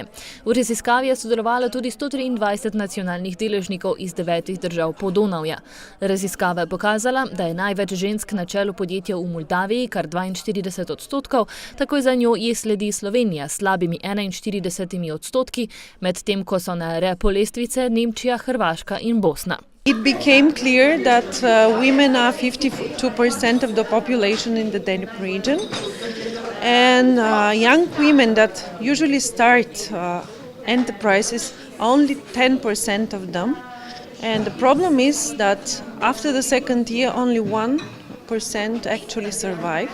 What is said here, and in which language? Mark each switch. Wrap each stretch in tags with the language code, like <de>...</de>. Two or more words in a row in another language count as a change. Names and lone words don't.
<sl>V raziskavi je sodelovalo tudi 123 nacionalnih deležnikov iz 9 držav Podonavja. Raziskava je pokazala, da je največ žensk na čelu podjetja v Moldaviji, kar 42%, takoj za njo je sledi Slovenija s slabimi 41%, medtem ko so na repu lestvice Nemčija, Hrvaška in Bosna.</sl> <en>It became clear that women are 52% of the population in the Danube region, and young women that usually start enterprises, only 10% of them. And the problem is that after the second year, only 1% actually survive.</en>